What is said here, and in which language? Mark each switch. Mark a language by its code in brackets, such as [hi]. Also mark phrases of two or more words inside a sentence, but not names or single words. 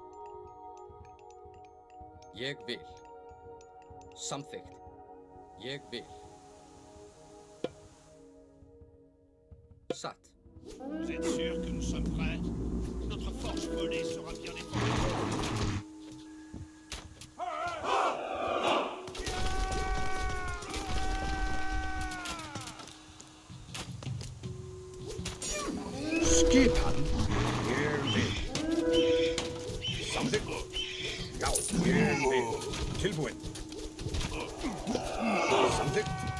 [is] Ég vil. Samþykkt. Ég vil. Satt. [fr] Vous êtes sûr que nous sommes prêts? Notre force volée sera bien défendue. [is] Skipan. Ég vil. Samþykkt. Já, ég vil. Tilbúin. Samþykkt.